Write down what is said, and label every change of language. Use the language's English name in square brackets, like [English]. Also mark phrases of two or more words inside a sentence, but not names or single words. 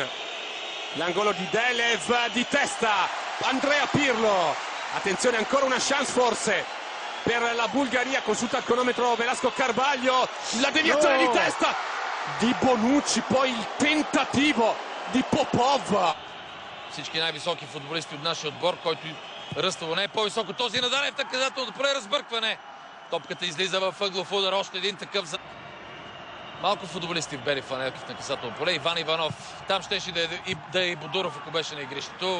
[Italian] L'angolo di Delev di testa, Andrea Pirlo. Attenzione, ancora una chance forse per la Bulgaria. Consulta il cronometro Velasco Carvalho, la deviazione di testa di Bonucci, poi il tentativo di Popov. [Bulgarian] Всички най-високи футболисти от нашия отбор, който ръстово не е по-високо. Този надарен в наказателното поле, разбъркване. Топката излиза в ъглов удар, още един такъв. Малко футболисти в бели фанелки в наказателно поле. Иван Иванов, там щеше да е и Бодуров, ако беше на игрището.